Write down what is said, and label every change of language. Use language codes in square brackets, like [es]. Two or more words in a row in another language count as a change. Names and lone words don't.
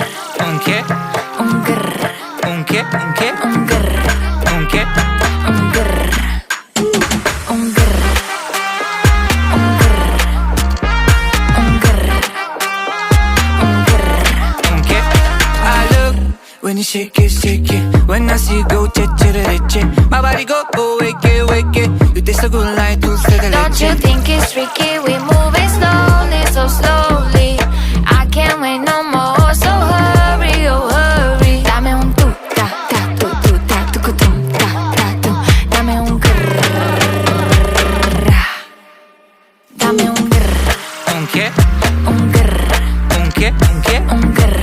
[es] Un che? Un grr. Un che? Un che? Un grr. Un che? Un grr. Un grr. Un grr. Un grr. Un grr. Un che? [en] I look when you shake it. When I see you go, che. My body go, wake it. You taste so good like [es] dulce de [en] Don't you leche. think it's tricky? We move it slowly, so slowly. I can't wait no more, so hurry, oh hurry. [es] Dame un tu, ta, ta, tu, ta, tu, ta, tu. Dame un grrr. Dame un grrr. Un che? Un grrr. Un che? Un che? Un